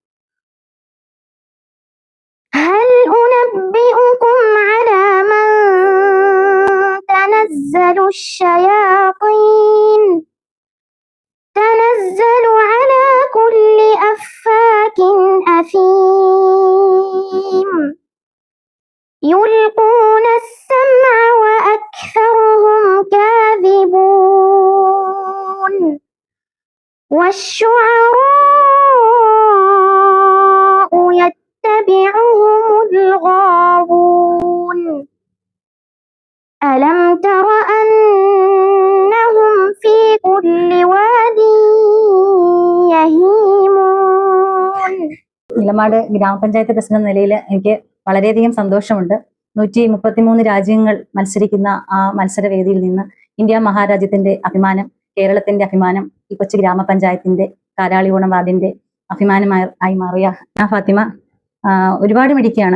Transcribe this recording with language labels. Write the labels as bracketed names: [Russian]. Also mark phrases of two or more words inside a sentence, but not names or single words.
[Arabic] هل أنبئكم على من تنزل الشياطين تنزل على كل أفاك أثيم يلقون السمع وأكثرهم كاذبون والشعراء يتبعهم الغاوون ألم تر أنهم في كل واد يهيمون. [Malayalam] നിലപാട് ഗ്രാമപഞ്ചായത്ത് പ്രസിഡന്റ് നിലയിൽ എനിക്ക് വളരെയധികം സന്തോഷമുണ്ട്. 133 രാജ്യങ്ങൾ മത്സരിക്കുന്ന ആ മത്സരവേദിയിൽ നിന്ന് ഇന്ത്യ മഹാരാജ്യത്തിന്റെ അഭിമാനം, കേരളത്തിന്റെ അഭിമാനം, ഈ കൊച്ചു ഗ്രാമപഞ്ചായത്തിന്റെ കാരാളികോണം വാർഡിന്റെ അഭിമാനമായി മാറിയ ഫാത്തിമ ഒരുപാട് മിടുക്കിയാണ്.